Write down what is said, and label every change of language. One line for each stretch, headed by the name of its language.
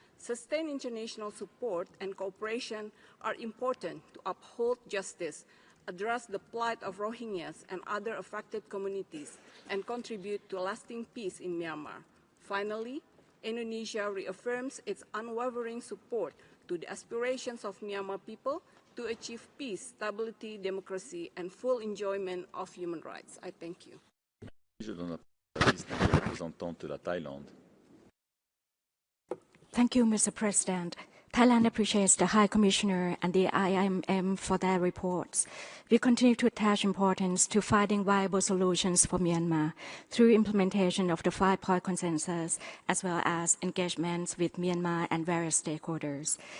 English: Sustained international support and cooperation are important to uphold justice, address the plight of Rohingyas and other affected communities, and contribute to lasting peace in Myanmar. Finally, Indonesia reaffirms its unwavering support to the aspirations of Myanmar people to achieve peace, stability, democracy, and full enjoyment of human rights. I thank you.
French: Je donne la parole à la distinguée représentante de la Thaïlande.
English: Thank you, Mr. President. Thailand appreciates the High Commissioner and the IMM for their reports. We continue to attach importance to finding viable solutions for Myanmar through implementation of the 5-point consensus, as well as engagements with Myanmar and various stakeholders.